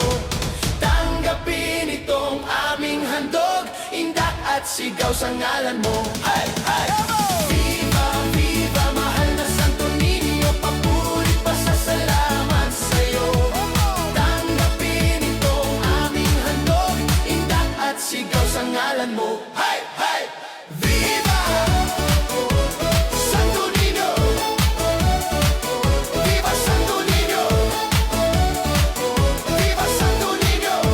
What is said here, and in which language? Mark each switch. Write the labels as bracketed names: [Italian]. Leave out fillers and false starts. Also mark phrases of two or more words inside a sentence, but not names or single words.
[Filipino] Tanggapin itong aming handog, indak at sigaw sa ngalan mo. [Spanish] Viva, viva, [Filipino] mahal na Santo Niño, papurit pasasalamat sa'yo. Tanggapin itong aming handog, indak at sigaw sa ngalan mo. [Spanish] Viva! Santo Niño! Viva Santo Niño! Viva Santo Niño!